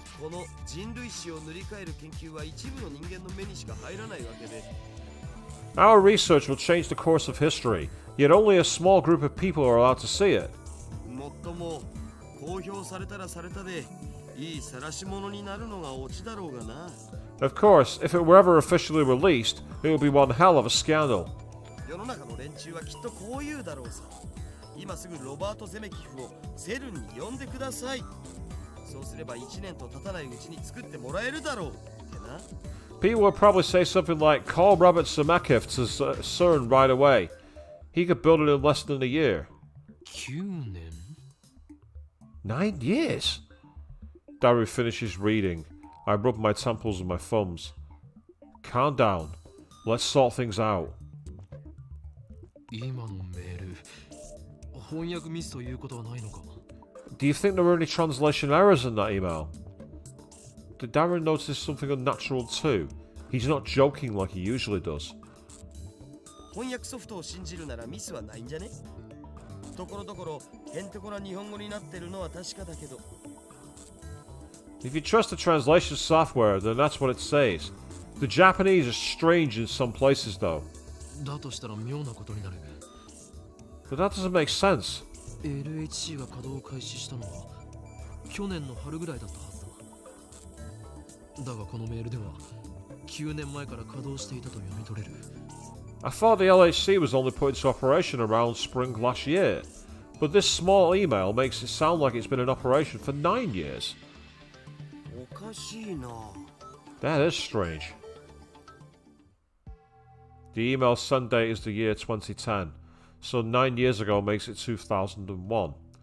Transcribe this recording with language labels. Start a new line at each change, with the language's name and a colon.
Japanese: この人類史を塗り替える研究は一部の人間の目にしか入らないわけで。
English: Our research will change the course of history, yet only a small group of people are allowed to see it.
Japanese: もっとも公表されたらされたで、いい晒し者になるのがオチだろうがな。
English: Of course, if it were ever officially released, it would be one hell of a scandal.
Japanese: 世の中の連中はきっとこう言うだろうさ。今すぐロバート・ゼメキフをセルンに呼んでください。そうすれば1年と経たないうちに作ってもらえるだろうってな。
English: People will probably say something like, call Robert Zemeckis to CERN right away. He could build it in less than a year.
Japanese: 9年
English: 9 years? Daru finishes reading. I rub my temples with my thumbs. Calm down. Let's sort things out.
Japanese: 今のメール、翻訳ミスということはないのか。
English: Do you think there were any translation errors in that email? Did Darren notice something unnatural too? He's not joking like he usually does.
Japanese: 翻訳ソフトを信じるならミスはないんじゃね。ところどころへんてこな日本語になってるのは確かだけど。
English: If you trust the translation software, then that's what it says. The Japanese is strange in some places though.
Japanese: だとしたら妙なことになる。
English: But that doesn't make sense.
Japanese: LHC が稼働を開始したのは去年の春ぐらいだったはずだ。だがこのメールでは9年前から稼働していたと読み取れる。
English: I thought the LHC was only put into operation around spring last year, but this small email makes it sound like it's been in operation for 9 years.
Japanese: おかしいな。
English: That is strange. The email send date is the year 2010, so 9 years ago makes it 2001.